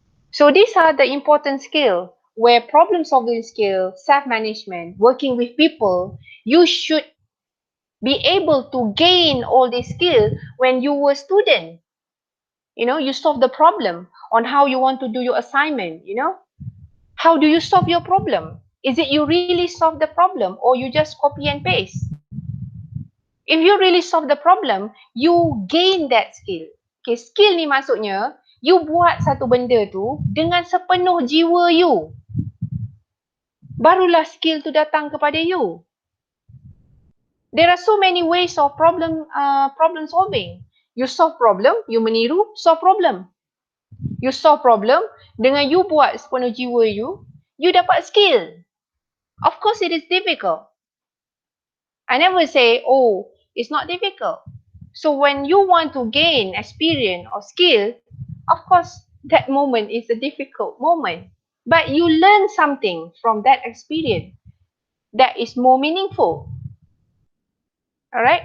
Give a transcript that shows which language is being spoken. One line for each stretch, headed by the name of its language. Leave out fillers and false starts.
English: So these are the important skills where problem solving skill, self-management, working with people, you should be able to gain all these skills when you were a student. You solve the problem on how you want to do your assignment. How do you solve your problem? Is it you really solve the problem or you just copy and paste? If you really solve the problem, you gain that skill.
Malay: Okay, skill ni maksudnya, you buat satu benda tu dengan sepenuh jiwa you. Barulah skill tu datang kepada you.
English: There are so many ways of problem solving. You solve problem, you meniru, solve problem.
Malay: You solve problem, dengan you buat sepenuh jiwa you dapat skill.
English: Of course it is difficult. I never say, oh, it's not difficult. So when you want to gain experience or skill, of course, that moment is a difficult moment. But you learn something from that experience that is more meaningful. All right?